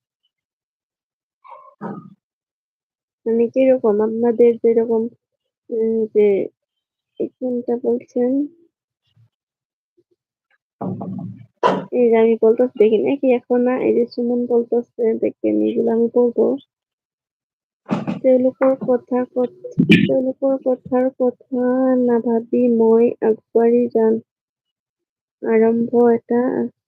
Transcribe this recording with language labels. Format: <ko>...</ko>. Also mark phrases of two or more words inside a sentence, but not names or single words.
<bn>মানে কিরকম আপনাদের যেরকম যে কোনটা বলছেন, এই যে আমি বলতেছি দেখেন কি এখন না, এই যে সুমন বলতেছে দেখেন, এগুলো আমি বলবো।</bn> <as>তেওঁলোকৰ কথাৰ কথা নাভাবি মই আগবাঢ়ি যাম। আৰম্ভ এটা</as>